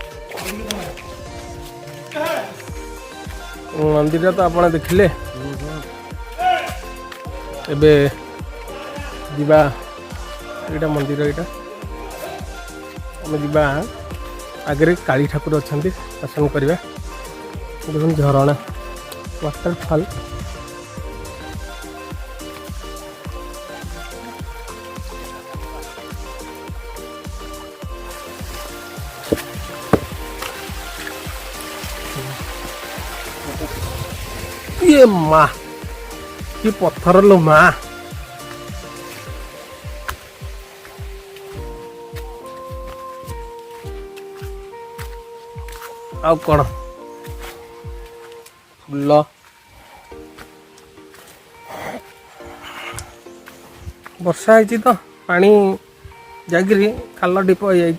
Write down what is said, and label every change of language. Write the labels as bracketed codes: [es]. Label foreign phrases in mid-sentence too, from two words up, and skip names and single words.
[or] ମନ୍ଦିର ତ ଆପଣ ଦେଖିଲେ, ଏବେ ଯିବା, ଏଇଟା ମନ୍ଦିର, ଏଇଟା ଆମେ ଯିବା ଆଗରେ କାଳୀ ଠାକୁର ଅଛନ୍ତି, ଦର୍ଶନ କରିବା। ଦେଖୁন ଝରଣା, ୱାଟରଫଲ୍। [hi] ये माँ कि पत्थर लो माँ, [or] ଆଉ କ'ଣ ଫୁଲ, ବର୍ଷା ହେଇଛି ତ ପାଣି ଯାଇକିରି ଖାଲ ଢିପ ହେଇଯାଇଛି।